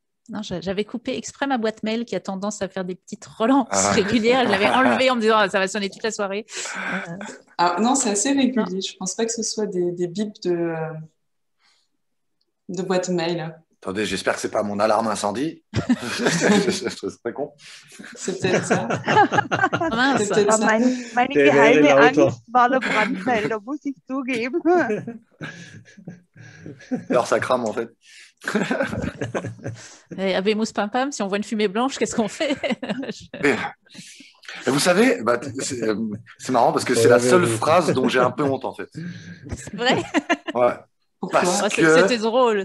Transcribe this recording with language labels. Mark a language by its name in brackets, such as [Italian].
[French] Non, j'avais coupé exprès ma boîte mail qui a tendance à faire des petites relances régulières. Je l'avais enlevée en me disant ça va sonner toute la soirée. Ah, non, c'est assez régulier. Je pense pas que ce soit des bips de boîte mail. Attendez, j'espère que c'est pas mon alarme incendie. C'est très con. C'est peut-être ça. Mince. C'est peut-être ça. [German] Meine geheime Angst war der Brandmelder, muss ich zugeben. [French] Alors ça crame en fait. Et Habemus Pam Pam, si on voit une fumée blanche, qu'est-ce qu'on fait? Et vous savez, c'est marrant parce que c'est la seule phrase dont j'ai un peu honte en fait. C'est vrai? Ouais. C'était drôle.